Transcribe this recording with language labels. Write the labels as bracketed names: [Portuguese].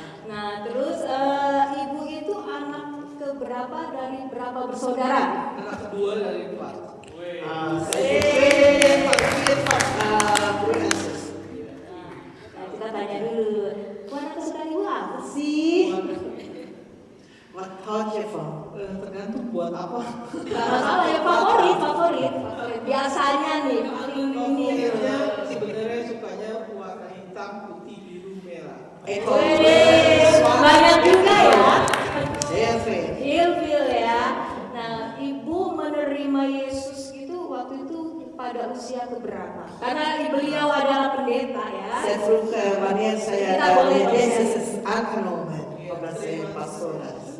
[Indonesian] Nah terus ibu itu anak keberapa dari berapa bersaudara? Anak kedua dari 4. [Dutch] Saya tweede broer en zus. [Indonesian] Nah kita tanya dulu, warna kesukaan ibu apa sih? [Dutch] Wat houd je van? [Indonesian] Tergantung buat apa. Gak masalah ya, favorit. Biasanya nih paling ini. Favoritnya sebenarnya sukanya warna hitam, putih, biru, merah. Wih, banyak juga ya. [Dutch] Heel veel. [Indonesian] Ilfil ya. Nah, ibu menerima Yesus itu waktu itu pada usia keberapa? Karena beliau adalah pendeta ya. [Dutch] Zij vroeg wanneer zij [Indonesian] Kita boleh [Dutch] Jezus is aangenomen, omdat zij pastoor was.